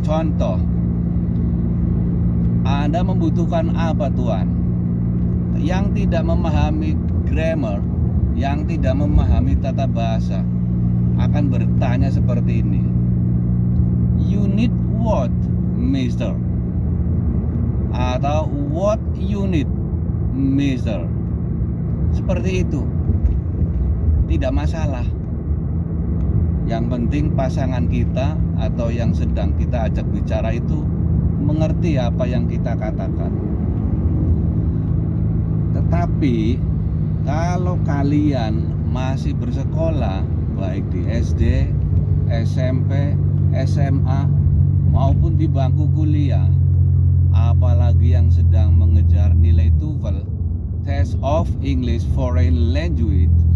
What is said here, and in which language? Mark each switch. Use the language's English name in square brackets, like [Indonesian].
[Indonesian] Contoh, Anda membutuhkan apa, Tuan? Yang tidak memahami grammar, yang tidak memahami tata bahasa akan bertanya seperti ini. [English] You need what, mister? [Indonesian] Atau [English] what you need, mister? [Indonesian] Seperti itu. Tidak masalah. Yang penting pasangan kita atau yang sedang kita ajak bicara itu mengerti apa yang kita katakan. Tetapi kalau kalian masih bersekolah baik di SD, SMP, SMA maupun di bangku kuliah, apalagi yang sedang mengejar nilai TOEFL, Test of English Foreign Language,